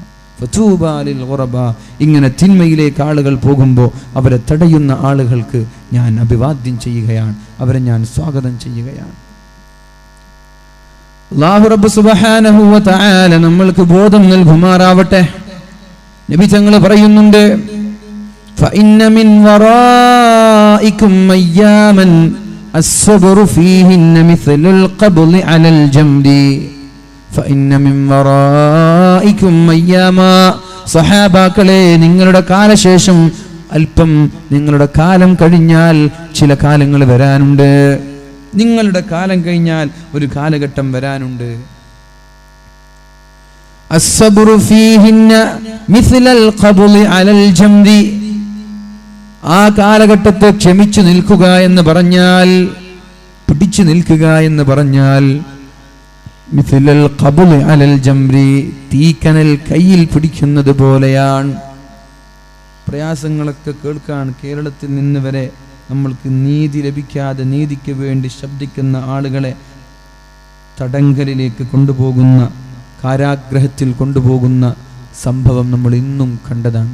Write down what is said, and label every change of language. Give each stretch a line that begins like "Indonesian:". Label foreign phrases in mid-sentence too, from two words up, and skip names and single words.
Arabic: فطوبى للغرباء,
Malayalam: ഇങ്ങനെ തിന്മയിലേക്ക് ആളുകൾ പോകുമ്പോൾ അവരെ തടയുന്ന ആളുകൾക്ക് ഞാൻ അഭിവാദ്യം ചെയ്യുകയാണ്, അവരെ ഞാൻ സ്വാഗതം ചെയ്യുകയാണ്. അല്ലാഹു റബ്ബ്
Arabic: سبحانه وتعالى
Malayalam: നമ്മൾക്ക് ബോധം നൽകുമാറാവട്ടെ. നബി തങ്ങൾ പറയുന്നുണ്ട്,
Arabic: فإن من ورائكم أياما الصبر فيهن مثل القبض على الجمد فإن من ورائكم أياما.
Malayalam: സഹാബാക്കളെ, നിങ്ങളുടെ കാലശേഷം അല്പം, നിങ്ങളുടെ കാലം കഴിഞ്ഞാൽ ചില കാലങ്ങൾ വരാനുണ്ട്. നിങ്ങളുടെ കാലം കഴിഞ്ഞാൽ ഒരു കാലഘട്ടം വരാനുണ്ട്.
Arabic: الصبر فيهن مثل القبض على الجمد,
Malayalam: ആ കാലഘട്ടത്തെ ക്ഷമിച്ചു നിൽക്കുക എന്ന് പറഞ്ഞാൽ, പിടിച്ചു നിൽക്കുക എന്ന് പറഞ്ഞാൽ,
Arabic: مثل القبض على الجمر,
Malayalam: തീക്കനൽ കയ്യിൽ പിടിക്കുന്നത് പോലെയാണ്. പ്രയാസങ്ങളൊക്കെ കേൾക്കാൻ കേരളത്തിൽ നിന്ന് വരെ നമ്മൾക്ക് നീതി ലഭിക്കാതെ നീതിക്ക് വേണ്ടി ശബ്ദിക്കുന്ന ആളുകളെ തടങ്കലിലേക്ക് കൊണ്ടുപോകുന്ന, കാരാഗ്രഹത്തിൽ കൊണ്ടുപോകുന്ന സംഭവം നമ്മൾ ഇന്നും കണ്ടതാണ്.